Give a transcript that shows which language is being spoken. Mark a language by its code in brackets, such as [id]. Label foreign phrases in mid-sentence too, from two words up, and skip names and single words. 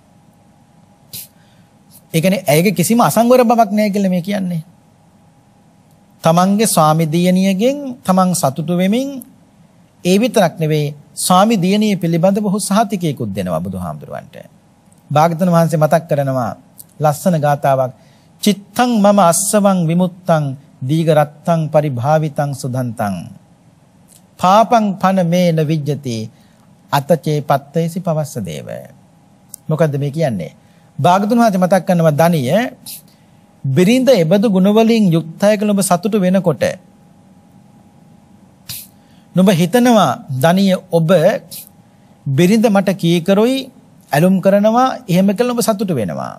[si] ඒ කියන්නේ ඇයගේ කිසිම අසංවර බවක් නෑ කියලා මේ කියන්නේ. තමන්ගේ ස්වාමි දියණියගෙන් තමන් සතුටු වෙමින් ඒ විතරක් නෙවෙයි ස්වාමි දියණිය පිළිබඳව ඔහු සහතිකයකුත් දෙනවා බුදුහාමුදුරුවන්ට. භාග්‍යවතුන් වහන්සේ මතක් කරනවා ලස්සන ගාතාවක් [pi] චිත්තං මම අස්සවං විමුත්තං දීඝරත්තං පරිභාවිතං සුදන්තං පාපං පන මේන විජ්ජති අතචේ පත්තේසි පවස්ස දේව. [si] මොකද්ද මේ කියන්නේ? භාග්‍යවතුන් වහන්සේ මතක් කරනවා දණිය බිරිඳ එබඳු ගුණ වලින් යුක්තය කියලා ඔබ සතුටු වෙනකොට නුඹ හිතනවා දණිය ඔබ බිරිඳ මට කීකරුයි ඇලුම් කරනවා එහෙම කියලා ඔබ සතුටු වෙනවා.